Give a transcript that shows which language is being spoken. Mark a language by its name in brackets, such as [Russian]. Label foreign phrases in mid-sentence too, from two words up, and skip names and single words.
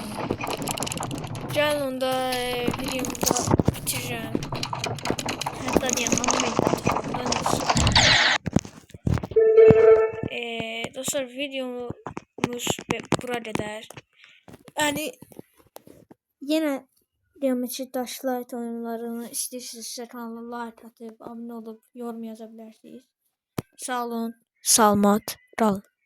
[Turkish] Gel onda videomu da bitireceğim. Hatta yanına dostlar videomuz burada der. Yani yine Geometry Dash Light oyunlarını istəyirsinizsə kanala like atıp abone olup yorum yazabilirsiniz. [Azerbaijani] Sağ olun, salamat qalın.